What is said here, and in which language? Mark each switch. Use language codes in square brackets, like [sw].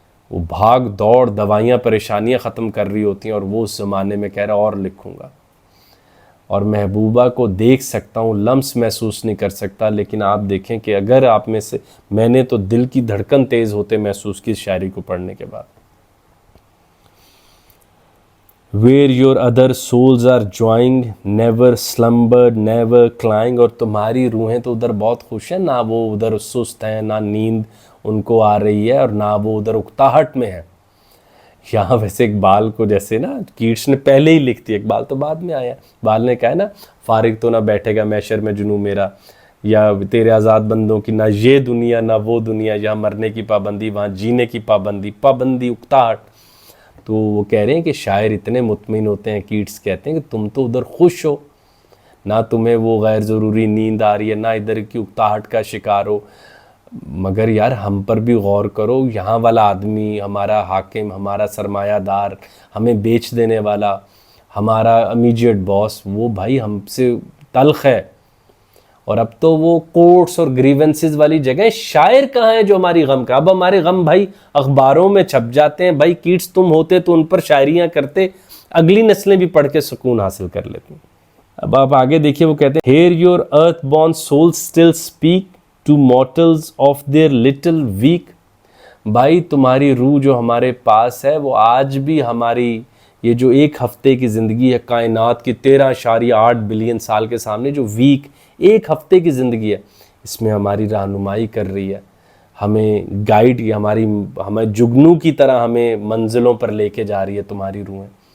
[ur] وہ بھاگ دوڑ دوائیاں پریشانیاں ختم کر رہی ہوتی ہیں اور وہ اس زمانے میں کہہ رہا اور لکھوں گا. اور محبوبہ کو دیکھ سکتا ہوں، لمس محسوس نہیں کر سکتا، لیکن آپ دیکھیں کہ اگر آپ میں سے، میں نے تو دل کی دھڑکن تیز ہوتے محسوس کی اس شاعری کو پڑھنے کے بعد. [en] Where your other souls are joined, never slumbered, never crying. [ur] اور تمہاری روحیں تو ادھر بہت خوش ہیں، نہ وہ ادھر سست ہیں، نہ نیند ان کو آ رہی ہے، اور نہ وہ ادھر اکتاہٹ میں ہے. یہاں ویسے اقبال کو جیسے نا کیٹس نے پہلے ہی لکھ دی، اقبال تو بعد میں آیا. اقبال نے کہا ہے نا، فارغ تو نہ بیٹھے گا محشر میں جنوں میرا، یا تیرے آزاد بندوں کی نہ یہ دنیا نہ وہ دنیا، یہاں مرنے کی پابندی وہاں جینے کی پابندی، پابندی اکتاہٹ. تو وہ کہہ رہے ہیں کہ شاعر اتنے مطمئن ہوتے ہیں، کیٹس کہتے ہیں کہ تم تو ادھر خوش ہو، نہ تمہیں وہ غیر ضروری نیند آ رہی ہے، نہ ادھر کی اکتاہٹ کا شکار ہو. مگر یار ہم پر بھی غور کرو، یہاں والا آدمی، ہمارا حاکم، ہمارا سرمایہ دار، ہمیں بیچ دینے والا، ہمارا امیجیٹ باس، وہ بھائی ہم سے تلخ ہے. اور اب تو وہ کورٹس اور گریونسز والی جگہ، شاعر کہاں ہیں جو ہماری غم کا؟ اب ہمارے غم بھائی اخباروں میں چھپ جاتے ہیں. بھائی کیٹس تم ہوتے تو ان پر شاعریاں کرتے، اگلی نسلیں بھی پڑھ کے سکون حاصل کر لیتی. اب آپ آگے دیکھیے، وہ کہتے ہیں [en] Hear your earth born souls still speak to mortals of their little weak. [ur] بھائی تمہاری روح جو ہمارے پاس ہے وہ آج بھی ہماری یہ جو ایک ہفتے کی زندگی ہے کائنات کی 13.8 بلین سال کے سامنے، جو ویک ایک ہفتے کی زندگی ہے، اس میں ہماری رہنمائی کر رہی ہے، ہمیں گائیڈ، ہمیں جگنو کی طرح ہمیں منزلوں پر لے کے جا رہی ہے تمہاری روحیں.